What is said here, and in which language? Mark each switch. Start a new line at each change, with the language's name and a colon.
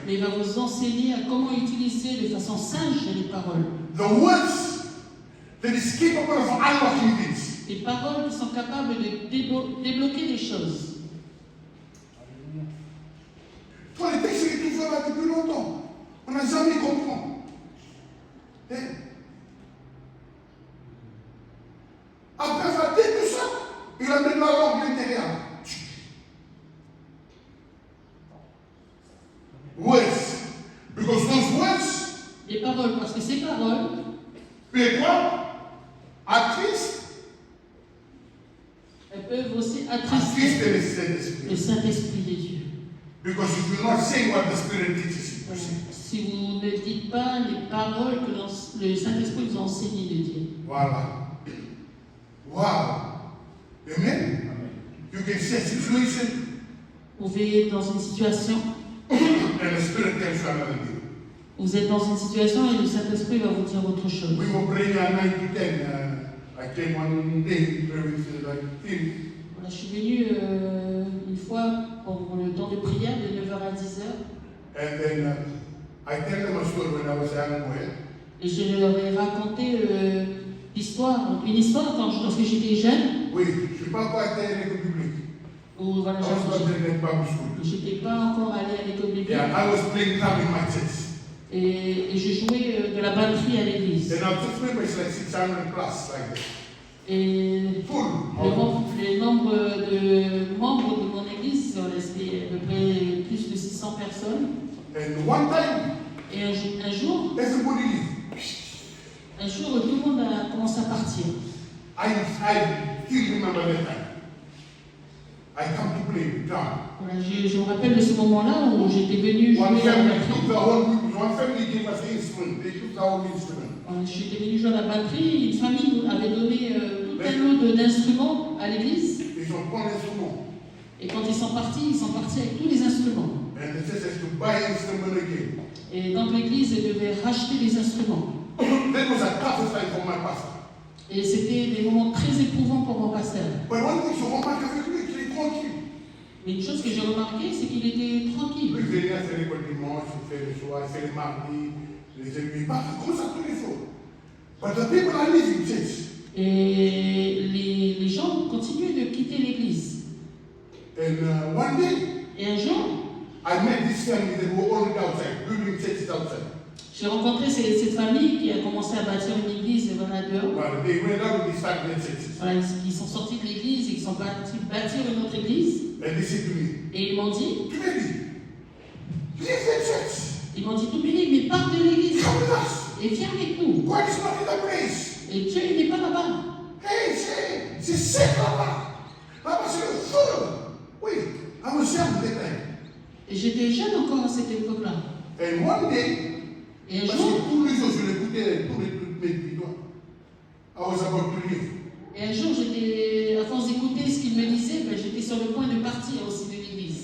French: Mais il va vous enseigner à comment utiliser de façon sage les paroles.
English: The words that is capable of unlocking things.
French: Les paroles qui sont capables de débloquer des choses. Alléluia. Toi, les textes, il est toujours là depuis longtemps. On n'a jamais compris. Et après avoir dit tout ça, il a mis la langue intérieure.
English: Words. Because those words,
French: Les paroles, parce que ces paroles,
English: they what? Attriste
French: elles peuvent aussi attrister le Saint-Esprit. le Saint-Esprit de Dieu.
English: Because if you're not saying what the Spirit teaches you,
French: Si vous ne dites pas les paroles que le Saint-Esprit vous a enseignées de Dieu. Voilà. Wow. Amen.
English: You can see a situation
French: Vous vivez dans une situation,
English: and the Spirit tells you another thing.
French: vous êtes dans une situation et le Saint-Esprit va vous dire autre chose.
English: We were praying at 9 to 10. I came one day to pray with Tim.
French: Voilà, je suis venue une fois pour le temps de prière de 9h à 10h
English: And then I tell them a story when I was a young boy.
French: et je leur ai raconté une histoire lorsque j'étais jeune, Oui, je ne suis pas encore été à l'école publique. où voilà,
English: I was not in public school.
French: j'étais pas encore allée à l'école biblique
English: Yeah, I was playing drum in my church.
French: et je jouais de la batterie à l'église.
English: And our church member is like 600 plus, like that.
French: Et
English: Full.
French: le nombre de membres de mon église, c'était à peu près plus de 600 personnes.
English: And one time,
French: Et un jour,
English: everybody leave.
French: tout le monde a commencé à partir.
English: I still remember that time. I come to play drum.
French: Voilà, je me rappelle de ce moment-là où j'étais venue jouer
English: One
French: à la
English: family
French: batterie.
English: took the whole, one family gave us the instrument. They took the whole instrument.
French: Voilà, j'étais venue jouer à la batterie. Une famille nous avait donné tout un lot d'instruments à l'église. Ils ont pris l'instrument. Et quand ils sont partis avec tous les instruments.
English: And the church has to buy instrument again.
French: Et donc l'église devait racheter les instruments.
English: That was a tough time for my pastor.
French: Et c'était des moments très éprouvants pour mon pasteur.
English: But one thing,
French: je remarque avec lui, qu'il est tranquille. Mais une chose que j'ai remarqué, c'est qu'il était tranquille. Lui, il venait à faire l'école dimanche, il fait le soir, il fait les mardis, les églises, comme ça tous les jours.
English: But the people are leaving church.
French: Et les gens continuaient de quitter l'église.
English: And one day,
French: Et un jour,
English: I met this family that were already outside, building churches outside.
French: j'ai rencontré cette famille qui a commencé à bâtir une église voilà, dehors.
English: Well, they went out and they started their churches.
French: Voilà, ils sont sortis de l'église et ils sont partis bâtir une autre église.
English: And they said to me,
French: Et ils m'ont dit,
English: Tumeli, leave the church.
French: Toumeli, mais pars de l'église
English: Come with us.
French: et viens avec nous.
English: God is not in the place.
French: Et Dieu, il n'est pas là-bas. Hey, c'est sec là-bas. Là-bas, c'est le feu.
English: Oui, I was young that time.
French: Et j'étais jeune encore à cette époque-là.
English: And one day,
French: Et un parce jour, que tous les jours, je l'écoutais, tous les bidons.
English: I was about to leave.
French: j'étais, à force d'écouter ce qu'il me disait, j'étais sur le point de partir aussi de l'église.